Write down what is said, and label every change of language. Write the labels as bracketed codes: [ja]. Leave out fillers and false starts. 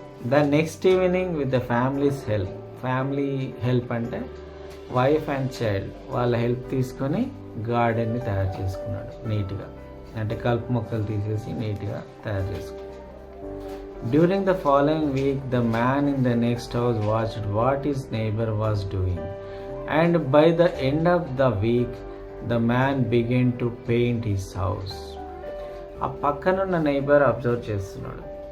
[en] The next evening with the family's help. [te] Family help అంటే wife and child వాళ్ళ help తీసుకొని గార్డెన్ని తయారు చేసుకున్నాడు నీట్గా. అంటే కలుపు మొక్కలు తీసేసి నీట్గా తయారు చేసుకున్నాడు. [en] During the following week the man in the next house watched what his neighbour was doing. And by the end of the week, the man began to paint his house. [te] ఆ పక్కనున్న నైబర్ అబ్జర్వ్ చేస్తున్నాడు.